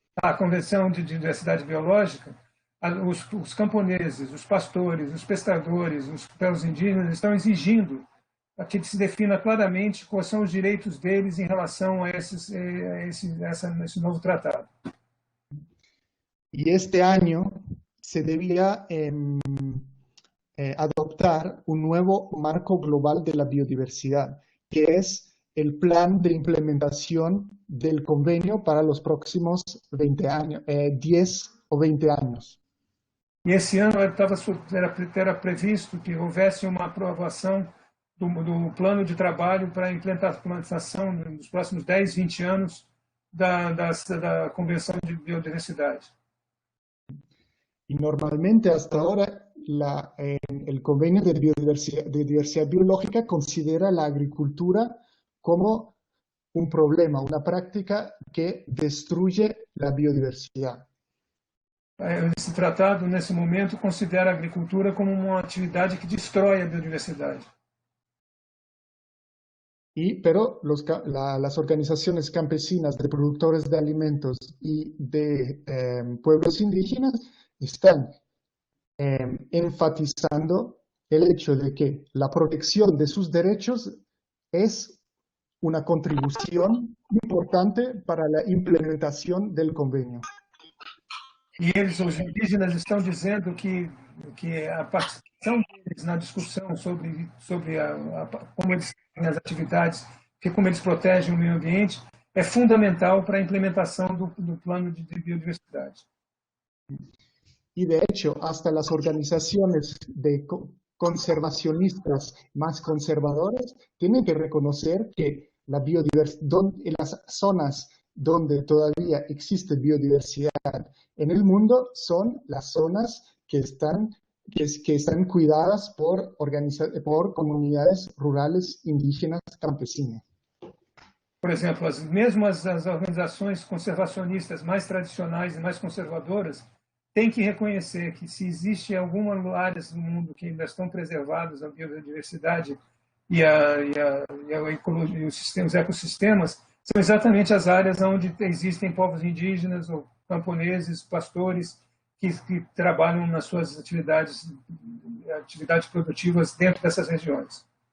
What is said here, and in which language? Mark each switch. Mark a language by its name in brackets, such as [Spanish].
[Portuguese] A Convenção de Diversidade Biológica, os camponeses, os pastores, os pescadores, os povos indígenas estão exigindo que se defina claramente quais são os direitos deles em relação a esse novo tratado. [Spanish] Y este año se debía adoptar un nuevo marco global de la biodiversidad, que es el plan de implementación del convenio para los próximos 20 años, 10 o 20 años. [Portuguese] E esse ano era previsto que houvesse uma aprovação do plano de trabalho para a implementação nos próximos 10, 20 anos da Convenção de Biodiversidade. [Spanish] Y normalmente hasta ahora el convenio de diversidad biológica considera la agricultura como un problema, una práctica que destruye la biodiversidad. [Portuguese] Esse tratado, nesse momento, considera a agricultura como uma atividade que destrói a biodiversidade. [Spanish] Pero las organizaciones campesinas de productores de alimentos y de pueblos indígenas están enfatizando el hecho de que la protección de sus derechos es una contribución importante para la implementación del convenio. [Portuguese] E eles, os indígenas, estão dizendo que a participação deles na discussão sobre como eles fazem as atividades, como eles protegem o meio ambiente, é fundamental para a implementação do plano de biodiversidade. [Spanish] Y de hecho, hasta las organizaciones conservacionistas más conservadoras tienen que reconocer que la biodiversidad, en las zonas donde todavía existe biodiversidad en el mundo, son las zonas que están cuidadas por comunidades rurales, indígenas, campesinas. [Portuguese] Por exemplo, mesmo as organizações conservacionistas mais tradicionais e mais conservadoras têm que reconhecer que se existe algumas áreas do mundo que ainda estão preservadas a biodiversidade e a ecologia, os ecossistemas, são exatamente as áreas onde existem povos indígenas ou camponeses, pastores, que trabalham nas suas atividades produtivas dentro dessas regiões.